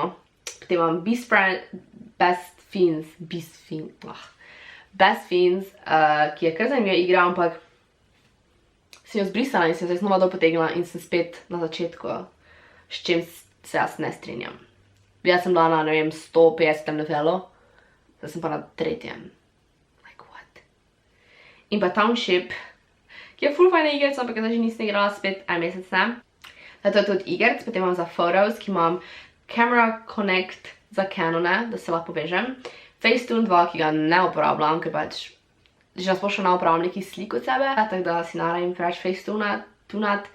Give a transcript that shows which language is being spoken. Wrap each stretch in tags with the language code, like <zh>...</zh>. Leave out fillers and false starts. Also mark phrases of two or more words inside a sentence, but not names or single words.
<sl>Potem imam Best Fiends, ki je kar zanimiva igra, ampak sem jo zbrisala in sem se znova dol potegnila in sem spet na začetku, s čim se jaz ne strinjam. Jaz sem bila na, ne vem, 150. levelu, zdaj sem pa na 3.</sl> <en>Like what?</en> <sl>In pa Township, ki je ful fajna igrica, ampak zdaj že nisem igrala spet en mesec, ne. To je tudi igric, potem imam za Photos, ki imam Camera Connect za Canone, da se lahko povežem. Facetune 2, ki ga ne uporabljam, ker pač že nasplošno ne uporabljam nekih slik od sebe, tako da si naravim preveč Facetune-at.</sl>